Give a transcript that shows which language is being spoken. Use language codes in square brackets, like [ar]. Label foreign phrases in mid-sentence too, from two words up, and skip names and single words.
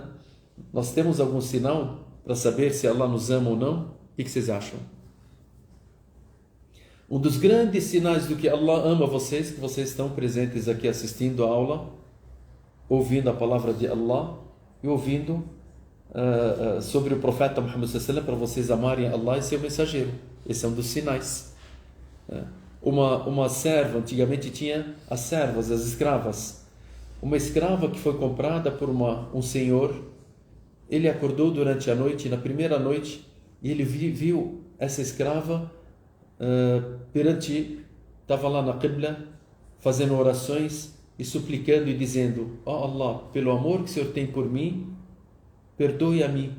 [pt] Nós temos algum sinal para saber se Allah nos ama ou não? O que vocês acham? Um dos grandes sinais do que Allah ama vocês, que vocês estão presentes aqui assistindo a aula, ouvindo a palavra de Allah e ouvindo sobre o profeta Muhammad [ar] صلى الله عليه وسلم, [pt] para vocês amarem Allah e seu mensageiro. Esse é um dos sinais. Uma serva, antigamente tinha as servas, as escravas. Uma escrava que foi comprada por um senhor, ele acordou durante a noite, na primeira noite, e ele viu essa escrava estava lá na Qibla, fazendo orações e suplicando e dizendo, ó Allah, pelo amor que o Senhor tem por mim, perdoe a mim.